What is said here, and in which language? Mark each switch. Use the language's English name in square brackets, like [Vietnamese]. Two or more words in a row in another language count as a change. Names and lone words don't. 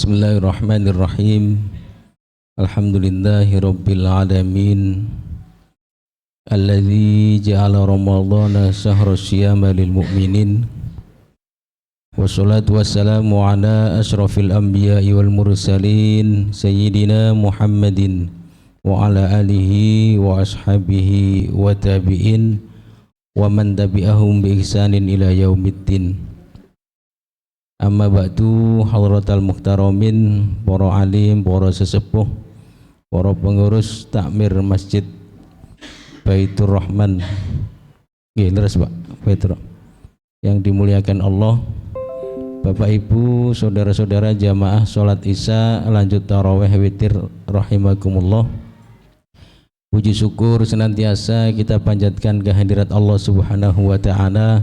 [Arabic] بسم الله الرحمن الرحيم الحمد لله رب العالمين. الذي جعل رمضان شهر الصيام للمؤمنين. والصلاة والسلام على أشرف الأنبياء والمرسلين سيدنا محمد وعلى آله وأصحابه والتابعين ومن تبعهم بإحسان إلى يوم الدين. أما بعد, حضرات المحترمين, [Indonesian] para alim, para sesepuh, para pengurus takmir Masjid Baitur Rahman, [Javanese] leres Pak, [Indonesian] Baitur, yang dimuliakan Allah, Bapak Ibu, saudara-saudara jamaah sholat isya lanjut tarawih witir rahimakumullah. Puji syukur senantiasa kita panjatkan kehadirat Allah [Arabic] سبحانه وتعالى.